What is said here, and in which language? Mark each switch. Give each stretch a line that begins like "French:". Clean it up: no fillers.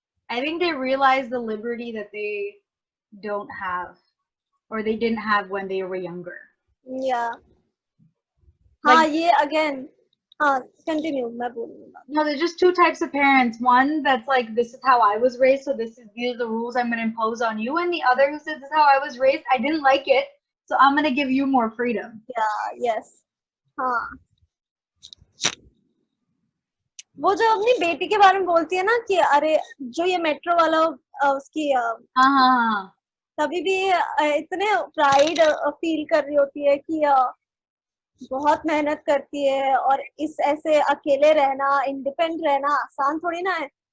English: I think they realize the liberty that they don't have, or they didn't have when they were younger. Yeah. Like-
Hindi: हाँ, ये again. हाँ, continue. मैं बोलूँगा.
English: No, there's just two types of parents. One that's like, this is how I was raised, so these are the rules I'm going to impose on you. And the other who says, this is how I was raised, I didn't like it, so I'm going to give you more freedom. Yeah. Yes. हाँ.
Hindi: वो जो अपनी बेटी के बारे में बोलती है ना कि अरे जो ये मेट्रो वाला उसकी हाँ. तभी भी इतने प्राइड फील कर रही होती है कि बहुत मेहनत करती है और इस ऐसे अकेले रहना, इंडिपेंडेंट रहना आसान थोड़ी ना है.